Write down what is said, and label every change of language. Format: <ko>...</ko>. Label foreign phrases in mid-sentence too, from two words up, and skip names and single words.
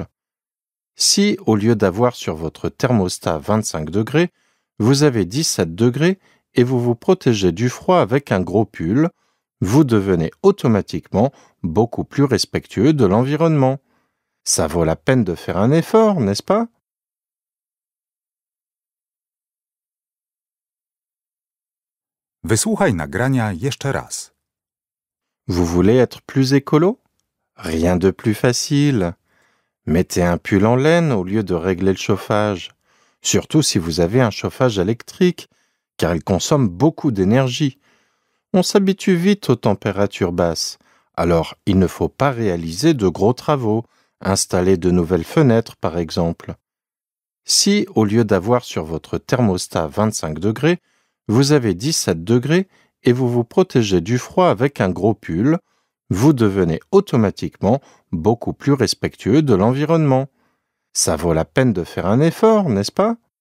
<fr>Si, au lieu d'avoir sur votre thermostat 25 degrés, vous avez 17 degrés et vous vous protégez du froid avec un gros pull, vous devenez automatiquement beaucoup plus respectueux de l'environnement. Ça vaut la peine de faire un effort, n'est-ce pas?</fr> <pl>Wysłuchaj nagrania jeszcze raz.</pl> <fr>Vous voulez être plus écolo? Rien de plus facile. Mettez un pull en laine au lieu de régler le chauffage, surtout si vous avez un chauffage électrique, car il consomme beaucoup d'énergie. On s'habitue vite aux températures basses, alors il ne faut pas réaliser de gros travaux, installer de nouvelles fenêtres par exemple. Si, au lieu d'avoir sur votre thermostat 25 degrés, vous avez 17 degrés et vous vous protégez du froid avec un gros pull, vous devenez automatiquement beaucoup plus respectueux de l'environnement. Ça vaut la peine de faire un effort, n'est-ce pas?</fr>